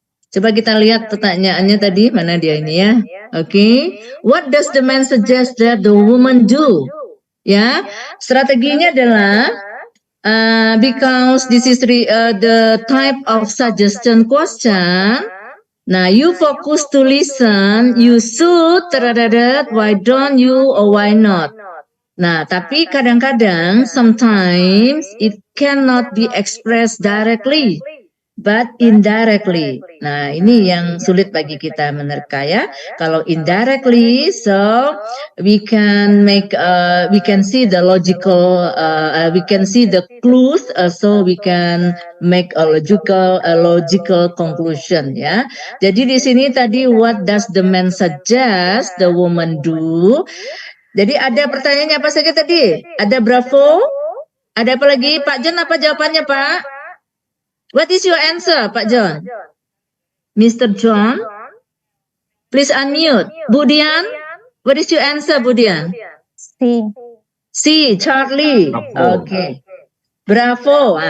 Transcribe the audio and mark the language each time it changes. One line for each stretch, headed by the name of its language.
Indonesian: Coba kita lihat pertanyaannya tadi, mana dia ini ya.
English: Okay. What does the man suggest that the woman do?
Indonesian: Ya, strateginya adalah
English: because this is the type of suggestion question. Nah, you focus to listen, you should, why don't you, or why not. Nah,
Indonesian: tapi kadang-kadang,
English: sometimes it cannot be expressed directly, but indirectly.
Indonesian: Nah, ini yang sulit bagi kita menerka ya. Kalau
English: indirectly, so we can make, we can see the logical, we can see the clues, so we can make a logical conclusion ya.
Indonesian: Jadi di sini tadi,
English: what does the man suggest the woman do?
Indonesian: Jadi ada pertanyaannya apa saja tadi? Ada Bravo, ada apa lagi? Pak John, apa jawabannya Pak?
English: What is your answer, Pak John? Mr. John, please unmute. Budian, what is your answer, Budian? C. C, Charlie. Okay. Bravo.